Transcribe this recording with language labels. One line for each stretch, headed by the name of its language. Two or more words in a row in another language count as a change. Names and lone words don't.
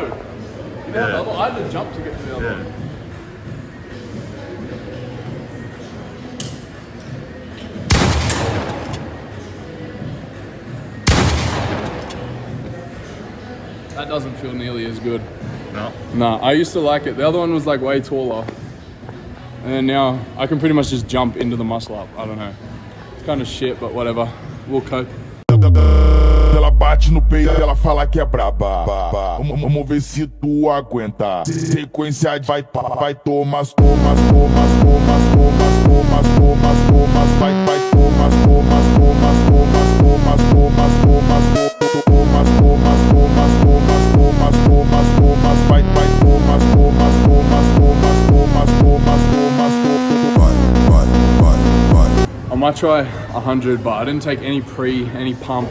English: You know, I had to jump to get to the other one. That doesn't feel nearly as good. No. Nah, I used to like it. The other one was like way taller. And then now I can pretty much just jump into the muscle up. I don't know. It's kind of shit, but whatever. We'll cope.
Portuguese: Ela bate no peito, ela fala que é braba. Vamos ver se tu aguenta. Sequência vai tomas, tomas, tomas, tomas, tomas, tomas, tomas, tomas, vai tomas, tomas, tomas.
English: I might try 100, but I didn't take any pump.